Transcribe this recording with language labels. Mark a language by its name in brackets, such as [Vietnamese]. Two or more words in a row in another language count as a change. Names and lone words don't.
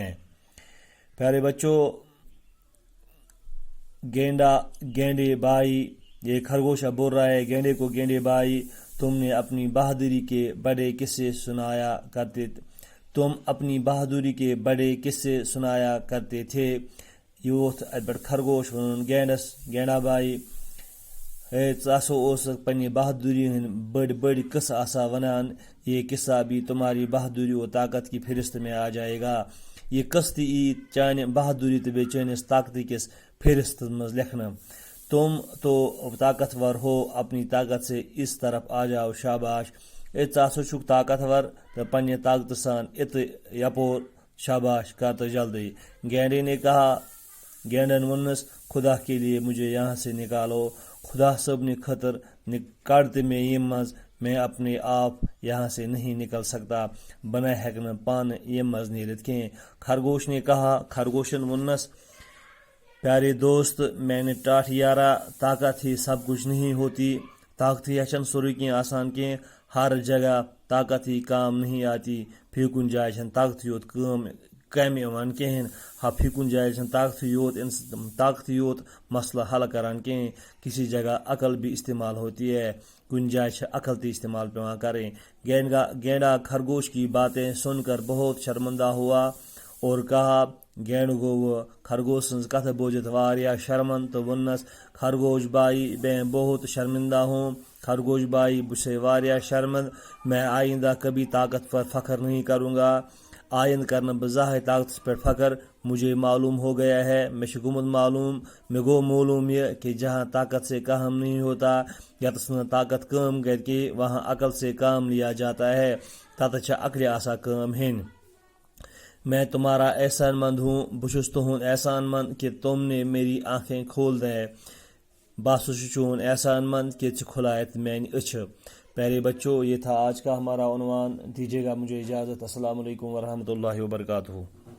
[Urdu] پیارے بچوں، گینڈے بھائی، یہ خرگوش اب بول رہا ہے گینڈے کو، گینڈے بھائی، تم اپنی بہادری کے بڑے قصے سنایا کرتے تھے۔ [Kashmiri] یوتھ خرگوش ون گینڈا بھائی، پنہ بہادری ہند بڑ قصہ آسا ونان، [Urdu] یہ قصہ بھی تمہاری بہادری اور طاقت کی فہرست میں آ جائے گا۔ [Kashmiri] یہ قصہ ای چانہ بہادری تو بیٚیہِ چٲنِس طاقتہٕ کِس فہرست مز لکھنا۔ [Urdu] تم تو طاقتور ہو، اپنی طاقت سے اس طرف آ جاؤ، شاباش۔ [Kashmiri] چھک طاقتور تو پنہ طاقت سان یپور، شاباش، کر تو جلدی۔ [Urdu] گینڈے نے کہا، [Kashmiri] گینڈن ونس، [Urdu] خدا کے لیے مجھے یہاں سے نکالو، [Kashmiri] خدا صٲبنہِ خٲطرٕ کڑ تہٕ مےٚ ییٚمہِ منٛز، [Urdu] میں اپنے آپ یہاں سے نہیں نکل سکتا، [Kashmiri] بنہ ہیٚکہٕ نہٕ پانہٕ ییٚمہِ منٛز نیرِتھ کینٛہہ۔ [Urdu] خرگوش نے کہا، [Kashmiri] خرگوشن ونس، [Urdu] پیارے دوست، میں نے [Kashmiri] ٹاٹھ یارا، طاقت ہی سب کچھ نہیں ہوتی، طاقت ہی چھن سورُے کینٛہہ آسان کینٛہہ، [Urdu] ہر جگہ طاقت ہی کام نہیں آتی، [Kashmiri] فی کُنہِ جایہِ چھنہٕ طاقتٕے یوت کامہِ یِوان کِہیٖنۍ۔ فی کُنہِ جایہِ چھنہٕ طاقتٕے یوت مسئلہ حل کران کینٛہہ، [Urdu] کسی جگہ عقل بھی استعمال ہوتی ہے، [Kashmiri] کُنہِ جایہِ چھِ عقل تہِ استعمال پیوان کریں۔ [Urdu] گینڈا خرگوش کی باتیں سن کر بہت شرمندہ ہوا اور کہا، [Kashmiri] گینڈ گو خرگوش سٕنٛز کتھ بوٗزِتھ واریاہ شرمند تہٕ ووٚننس، [Urdu] خرگوش بھائی، میں بہت شرمندہ ہوں، خرگوش بھائی، [Kashmiri] بہٕ چھُسے واریاہ شرمند، [Urdu] میں آئندہ کبھی طاقت پر فخر نہیں کروں گا، [Kashmiri] آئند کرنہٕ بہٕ زانٛہہ طاقتس پٮ۪ٹھ فخر۔ [Urdu] مجھے معلوم ہو گیا ہے، [Kashmiri] مےٚ گوٚو معلوم [Urdu] یہ کہ جہاں طاقت سے کام نہیں ہوتا، [Kashmiri] یتس نہٕ طاقت کٲم کرِ کینٛہہ، [Urdu] وہاں عقل سے کام لیا جاتا ہے، [Kashmiri] تتس چھِ عقلہِ آسان کٲم ہیٚنۍ۔ [Urdu] میں تمہارا احسان مند ہوں، [Kashmiri] بہٕ چھُس تُہُنٛد احسان مند [Urdu] کہ تم نے میری آنکھیں کھول دیں۔ [Kashmiri] بہٕ ہسا چھُس چون احسان مند کہ ژٕ کھُلایتھ میانہِ أچھِ۔ [Urdu] پیارے بچوں، یہ تھا آج کا ہمارا عنوان. دیجیے گا مجھے اجازت. السلام علیکم ورحمۃ اللہ وبرکاتہ.